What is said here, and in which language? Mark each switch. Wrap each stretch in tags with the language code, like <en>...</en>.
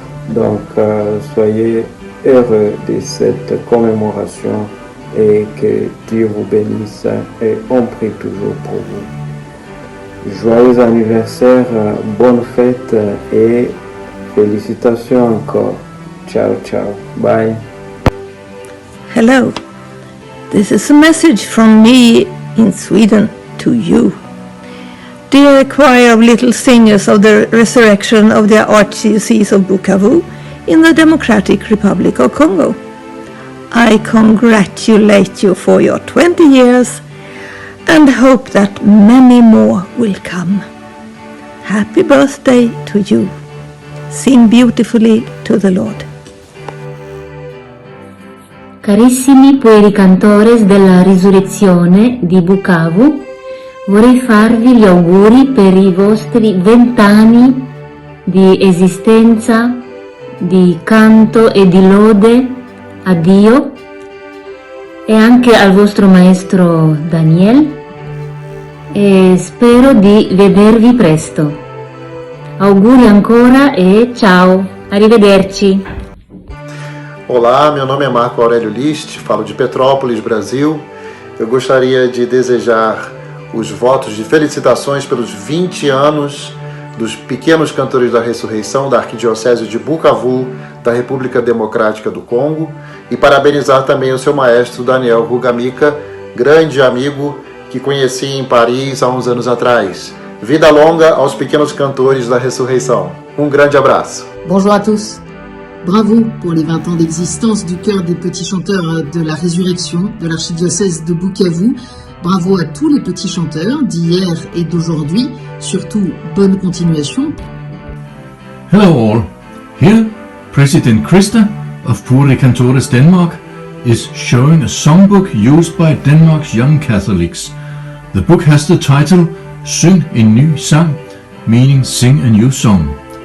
<fr>Donc soyez heureux de cette commémoration et que Dieu vous bénisse et on prie toujours pour vous. Joyeux anniversaire, bonne fête et félicitations encore.</fr> <it>Ciao, ciao. Bye.</it> <en>Hello. This is a message from me in Sweden to you. Dear choir of little singers of the resurrection of the Archdiocese of Bukavu in the Democratic Republic of Congo, I congratulate you for your 20 years and hope that many more will come. Happy birthday to you. Sing beautifully to the Lord.</en> <it>Carissimi pueri cantores della Risurrezione di Bukavu, vorrei farvi gli auguri per i vostri 20 anni di esistenza, di canto e di lode a Dio e anche al vostro maestro Daniel, e spero di vedervi presto. Auguri ancora e ciao, arrivederci.</it> <pt>Olá, meu nome é Marco Aurélio List, falo de Petrópolis, Brasil. Eu gostaria de desejar os votos de felicitações pelos 20 anos dos Pequenos Cantores da Ressurreição da Arquidiocese de Bukavu, da República Democrática do Congo, e parabenizar também o seu maestro Daniel Rugamika, grande amigo que conheci em Paris há uns anos atrás. Vida longa aos Pequenos Cantores da Ressurreição. Um grande abraço.</pt> <fr>Bonjour à tous. Bravo pour les 20 ans d'existence du chœur des petits chanteurs de la Résurrection de l'archidiocèse de Bukavu. Bravo à tous les petits chanteurs d'hier et d'aujourd'hui. Surtout, bonne continuation.</fr> <en>Hello all. Here, President Krista of Pueri Cantores Denmark is showing a songbook used by Denmark's young Catholics. The book has the title Syng en ny sang, meaning sing a new song.</en>